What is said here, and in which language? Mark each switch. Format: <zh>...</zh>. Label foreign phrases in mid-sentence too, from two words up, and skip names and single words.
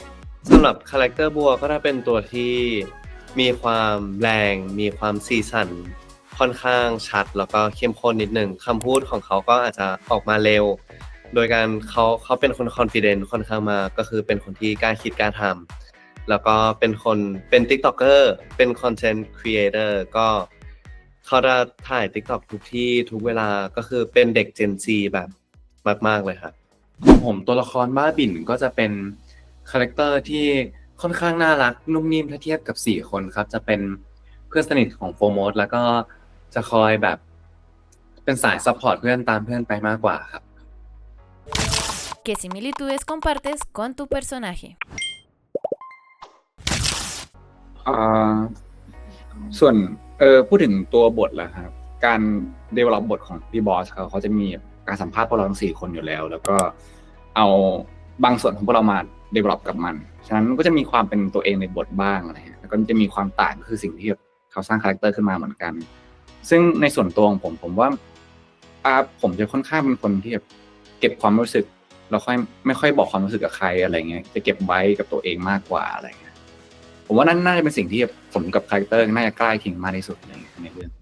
<th>สำหรับคาแรคเตอร์บัวก็จะเป็นตัวที่มีความแรงมีความสีสันค่อนข้างชัดแล้วก็เข้มข้นนิดนึงคำพูดของเขาก็อาจจะออกมาเร็วโดยการเขาเป็นคนคอนฟิเดนซ์ค่อนข้างมากก็คือเป็นคนที่กล้าคิดกล้าทำแล้วก็เป็น TikToker เป็น</th> <en>Content Creator</en> <th>ก็เขาจะถ่าย TikTok ทุกที่ทุกเวลาก็คือเป็นเด็ก</th> <en>Gen Z</en> <th>แบบมากๆเลยครับ ของผมตัวละครบ้าบิ่นก็จะเป็นคาแรคเตอร์ที่ค่อนข้างน่ารักนุ่มนิ่มถ้าเทียบกับ4คนครับจะเป็นเพื่อนสนิทของโฟมดแล้วก็จะคอยแบบเป็นสายซัพพอร์ตเพื่อนตามเพื่อนไปมากกว่าครับ</th> <es>¿Qué similitudes compartes con tu personaje?</es> <th>ส่วนพูดถึงตัวบทแล้วครับการ develop บทของพี่บอสเขาจะมีการสัมภาษณ์พวกเราทั้ง4คนอยู่แล้วก็เอา บางส่วนของพวกเรามา develop กับมันฉะนั้นก็จะมีความเป็นตัวเองในบทบ้างอะไรเงี้ยแล้วก็จะมีความต่างก็คือสิ่งที่เขาสร้างคาแรคเตอร์ขึ้นมาเหมือนกันซึ่งในส่วนตัวของผมว่าผมจะค่อนข้างเป็นคนที่แบบเก็บความรู้สึกแล้วไม่ค่อยบอกความรู้สึกกับใครอะไรเงี้ยจะเก็บไว้กับตัวเองมากกว่าอะไรเงี้ยผมว่านั่นน่าจะเป็นสิ่งที่ผมกับคาแรคเตอร์น่าจะใกล้เคียงมากที่สุดในเรื่อง</th>